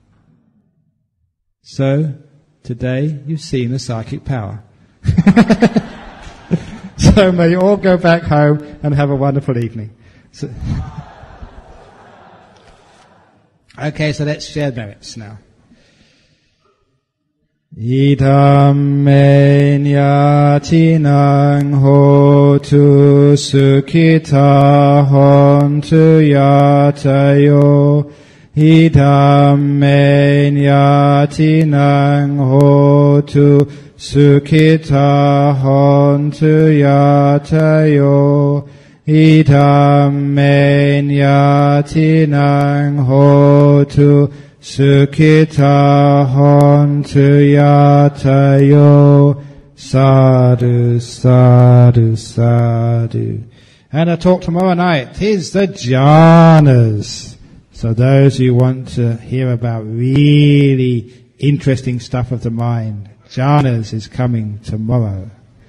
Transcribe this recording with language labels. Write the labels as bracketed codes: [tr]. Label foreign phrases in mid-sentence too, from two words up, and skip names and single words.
[en] So, today you've seen the psychic power. So may you all go back home and have a wonderful evening. Okay, so let's share merits now. [pi] Idam me nyatinang hotu sukhita hontu yatayo. Idam me nyatinang hotu sukhita hontu yatayo. Idam me nyatinang hotu sukhita hontu yatayo. Sadhu, sadhu, sadhu. [en] And a talk tomorrow night is the jhanas. So those who want to hear about really interesting stuff of the mind, jhanas is coming tomorrow.